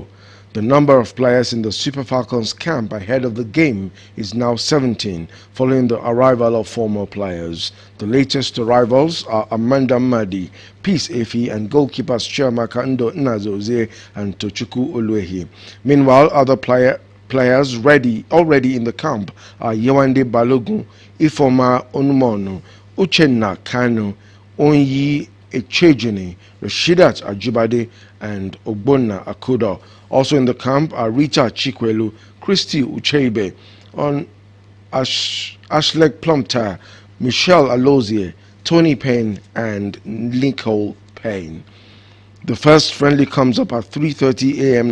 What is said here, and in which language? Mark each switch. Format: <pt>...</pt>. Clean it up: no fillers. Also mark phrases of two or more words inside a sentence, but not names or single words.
<en>The number of players in the Super Falcons camp ahead of the game is now 17, following the arrival of former players. The latest arrivals are Amanda Madi, Peace Efi, and goalkeepers Chiamaka Ndo Nnazozie and Tochukwu Oluehi. Meanwhile, other players already in the camp are Yewande Balogun, Ifoma Onumonu, Uchenna Kanu, Onyi Echejini, Rashidat Ajibade, and Ogbonna Akudo. Also in the camp are Rita Chikwelu, Christy Ucheibe, Ashleg Plumter, Michelle Alozie, Tony Payne, and Nicole Payne. The first friendly comes up at 3:30 a.m.</en>